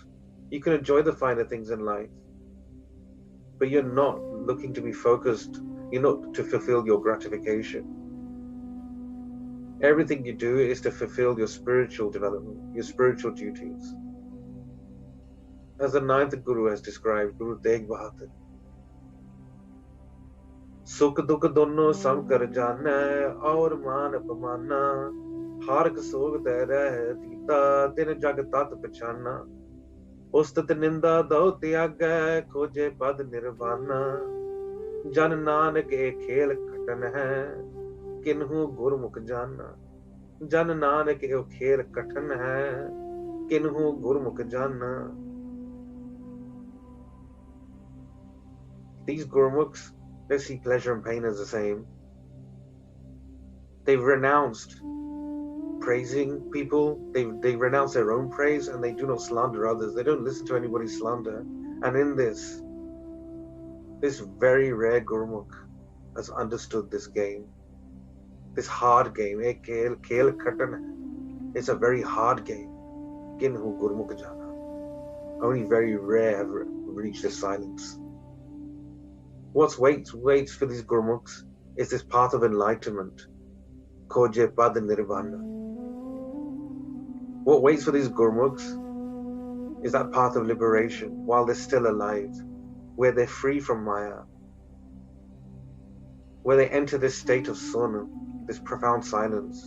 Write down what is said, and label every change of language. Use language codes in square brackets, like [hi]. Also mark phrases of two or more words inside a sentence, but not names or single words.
[en] You can enjoy the finer things in life, but you're not looking to be focused. You're not to fulfill your gratification. Everything you do is to fulfill your spiritual development, your spiritual duties. As the 9th Guru has described, [pa] ਗੁਰੂ ਤੇਗ਼ ਬਹਾਦਰ, ਸੁਖ ਦੁਖ ਦੋਨੋ ਸਮ ਕਰਿ ਜਾਨੈ, ਅਉਰੁ ਮਾਨੁ ਅਪਮਾਨਾ, ਹਰਖ ਸੋਗ ਤੇ ਰਹੈ ਅਤੀਤਾ, ਤਿਨਿ ਜਗਿ ਤਤੁ ਪਛਾਨਾ, ਉਸਤਤਿ ਨਿੰਦਾ ਦੋਊ ਤਿਆਗੈ ਖੋਜੈ ਪਦੁ ਨਿਰਬਾਨਾ, ਜਨ ਨਾਨਕ ਇਹੁ ਖੇਲੁ ਕਠਨੁ ਹੈ, ਕਿਨਹੂੰ ਗੁਰਮੁਖਿ ਜਾਨਾ, ਜਨ ਨਾਨਕ ਇਹੁ ਖੇਲੁ ਕਠਨੁ ਹੈ, ਕਿਨਹੂੰ ਗੁਰਮੁਖਿ ਜਾਨਾ. [en] These Gurmukhs, they see pleasure and pain as the same. They've renounced praising people. They renounce their own praise, and they do not slander others. They don't listen to anybody's slander. And in this very rare Gurmukh has understood this game, this hard game. [pa] ਖੇਲੁ ਕਠਨੁ. [en] It's a very hard game. [pa] ਕਿਨਹੂੰ ਗੁਰਮੁਖਿ ਜਾਨਾ. [en] Only very rare have reached this silence. What waits for these Gurmukhs is this path of enlightenment, [pa] ਖੋਜੈ ਪਦੁ ਨਿਰਬਾਨਾ. [en] What waits for these Gurmukhs is that path of liberation while they're still alive, where they're free from Maya, where they enter this state of Sun, this profound silence.